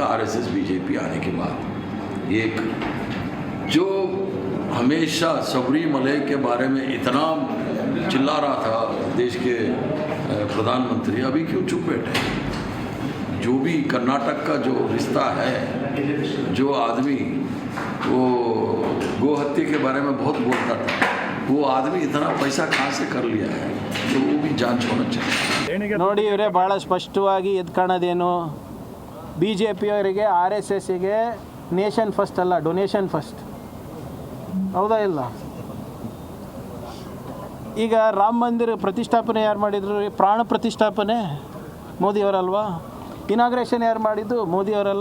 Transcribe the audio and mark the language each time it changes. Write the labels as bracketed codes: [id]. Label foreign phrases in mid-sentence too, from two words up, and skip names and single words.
[hi] आरएसएस बीजेपी आने के बाद एक जो हमेशा सबरीमलै के बारे में इतना चिल्ला रहा था देश के प्रधानमंत्री, अभी क्यों चुप बैठे? जो भी कर्नाटक का जो रिश्ता है, जो आदमी वो गो हत्या के बारे में बहुत बोलता था, वो आदमी इतना पैसा कहाँ से कर लिया है, तो वो भी जांच होना चाहिए। [kn] ನೋಡಿ ಇವರೇ ಭಾಳ ಸ್ಪಷ್ಟವಾಗಿ ಎದ್ದು ಕಾಣೋದೇನು, ಬಿ ಜೆ ಪಿಯವರಿಗೆ ಆರ್ ಎಸ್ ಎಸ್ಸಿಗೆ [en] nation first [kn] ಅಲ್ಲ, [en] donation first. [kn] ಹೌದಾ ಇಲ್ಲ? ಈಗ ರಾಮ ಮಂದಿರ ಪ್ರತಿಷ್ಠಾಪನೆ ಯಾರು ಮಾಡಿದ್ರು? ಪ್ರಾಣ ಪ್ರತಿಷ್ಠಾಪನೆ ಮೋದಿಯವರಲ್ವಾ? ಇನಾಗ್ರೇಷನ್ ಯಾರು ಮಾಡಿದ್ದು? ಮೋದಿಯವರಲ್ಲ.